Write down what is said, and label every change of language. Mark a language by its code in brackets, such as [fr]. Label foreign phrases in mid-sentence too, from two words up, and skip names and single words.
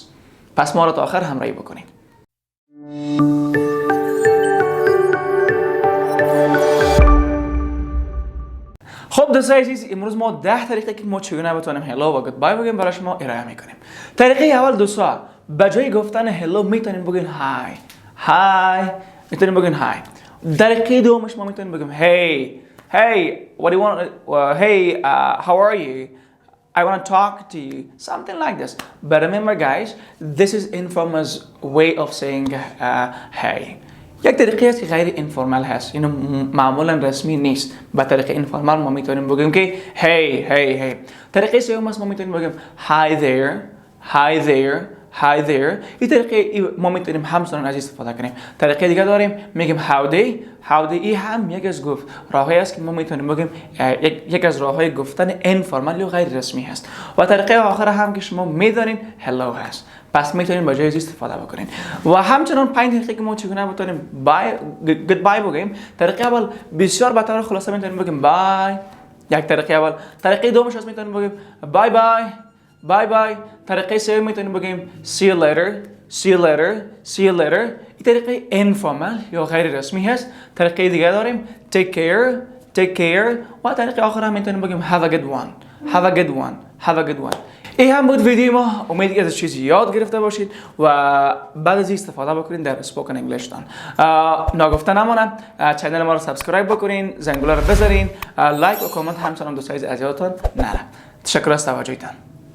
[fa] پس ما را تا آخر همراهی بکنید. خب دوستان عزیز، امروز ما 10 طریقه که ما چگونه بتونیم هلو و گودبای بگیم برای شما ارائه میکنیم. طریقه اول دوستان، به جای گفتن هلو میتونیم بگین های. میتونیم بگین های. طریقه دومش ما میتونیم بگیم [en] hey what do you want, hey how are you, I want to talk to you, something like this. But remember guys, this is informal way of saying hey. [fa] یک طریقه است که غیر اینفورمال هست، اینو معمولا رسمی نیست. با طریقه اینفورمال ما میتونیم بگیم که hey. طریقه سوم است، ما میتونیم بگیم [en] hi there. [fa] این طریقه ما میتونیم همچنان از استفاده کنیم. طریقه دیگه داریم، میگیم [en] how day. [fa] این هم یک از راههایی است که ما میتونیم بگیم یک از راههای گفتن اینفورمال یا غیر رسمی هست. و طریقه آخر هم که شما میدونین هلو هست. پس میتونیم با جای استفاده بکنین. و همچنان 5 طریقه که ما چگونه بتونیم گودبای بگیم. طریقه اول بسیار به طور خلاصه میتونیم بگیم بای. یک طریقه اول. طریقه دومش است میتونیم بگیم بای. طریقه سوم میتونیم بگیم [en] see you later. [fa] این طریقه اینفورمال یا غیر رسمی هست. طریقه دیگه داریم [en] take care. [fa] و طریقه آخر هم میتونیم بگیم [en] have a good one. [fa] این هم بود ویدیو ما. امیدی که از چیزی یاد گرفته باشید و بعد از استفاده بکنید در [en] spoken Englishتان. [fa] ناگفته نمانه چینل ما رو سابسکرایب بکنین، زنگوله رو بزنین، لایک و کامنت همچنان دوستای عزیزتان نره. تشکر از توجهتان.